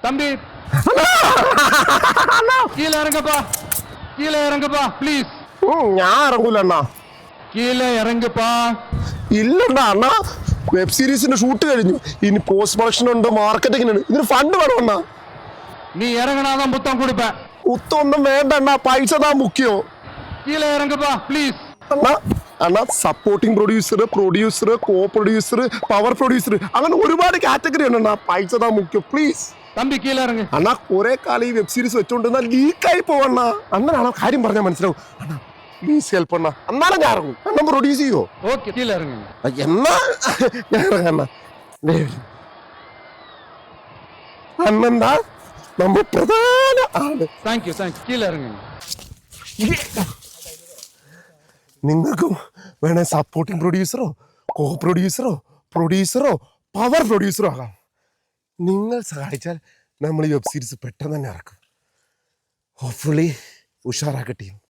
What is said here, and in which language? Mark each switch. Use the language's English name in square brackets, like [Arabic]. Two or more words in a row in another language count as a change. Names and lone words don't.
[Tamil] தம்பி கீழே இறங்கப்பா, கீழே இறங்கப்பா ப்ளீஸ். [Malayalam] ഞാൻ ഇറങ്ങൂല അണ്ണാ. [Tamil] கீழே இறங்குப்பா. [Malayalam] ഇല്ലണ്ണ അണ്ണാ, വെബ് സീരീസിന്റെ ഷൂട്ട് കഴിഞ്ഞു, ഇനി [English] post production [Malayalam] ഉണ്ട്, മാർക്കറ്റിംഗിനുണ്ട്, ഇതിന് ഫണ്ട് വേണം അണ്ണാ. [Tamil] நீ இறங்கினாதான் புத்தம் கொடுப்பேன். [Malayalam] ഒത്തൊന്നും വേണ്ട അണ്ണാ, പൈസ താ മുഖ്യോ. [Tamil] கீழே இறங்குப்பா ப்ளീസ്. [Malayalam] അണ്ണാ അണ്ണാ, [English] supporting producer, co producer, power producer, [Malayalam] അങ്ങനെ ഒരുപാട് കാറ്റഗറി ഉണ്ട് അണ്ണാ. പൈസ താ മുഖ്യം പ്ലീസ്. [Tamil] தம்பி கீழே இறங்கு. [Malayalam] അണ്ണാ കുറെ കാലം ഈ വെബ് സീരീസ് വെച്ചോണ്ടിരുന്ന ലീക്കായി പോവണ്ണ. അണ്ണനാണോ കാര്യം പറഞ്ഞാൽ മനസ്സിലാവും. അണ്ണാ [English] please help [Malayalam] അണ്ണാ. അന്നാലും ഞാൻ ഇറങ്ങും. അണ്ണ പ്രൊഡ്യൂസ് ചെയ്യോ? [Tamil] ஓகே கீழே இறங்குங்க. [Malayalam] എന്നാ ഞാൻ ഇറങ്ങണ്ണ. അന്നെന്താ നമ്മൾ പ്രധാന ആള്. [Tamil] தேங்க்யூ கீழே இறங்குங்க. [Malayalam] നിങ്ങൾക്കും വേണേ [English] supporting producer-o, co producer-o, power producer-o [Malayalam] ആകാം. നിങ്ങൾ സഹായിച്ചാൽ നമ്മൾ ഈ വെബ് സീരീസ് പെട്ടെന്ന് തന്നെ ഇറക്കും. ഹോപ്പ്ഫുള്ളി ഉഷാറാക്കട്ടെ.